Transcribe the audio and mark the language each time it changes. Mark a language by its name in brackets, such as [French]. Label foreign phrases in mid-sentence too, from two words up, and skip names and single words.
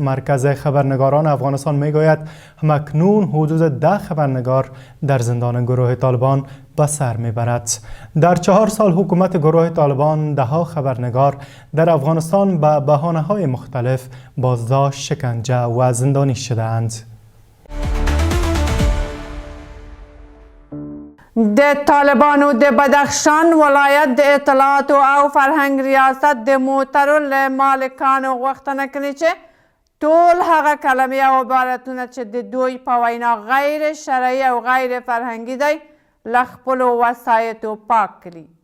[Persian] مرکز خبرنگاران افغانستان میگوید همکنون حدود 10 خبرنگار در زندان گروه طالبان به سر میبرد. در 4 سال حکومت گروه طالبان 10 خبرنگار در افغانستان به بهانه‌های مختلف بازداشت، شکنجه و زندانی شده‌اند. [Pashto] د طالبانو د بدخشان ولایت د اطلاعاتو او فرهنګ ریاست د موټرو له مالکانو غوښتنه کړې چې ټول هغه کلمې او عبارتونه چې د دوی په وینا غیر شرعي او غیر فرهنګي دی له خپلو وسایطو پاک کړي.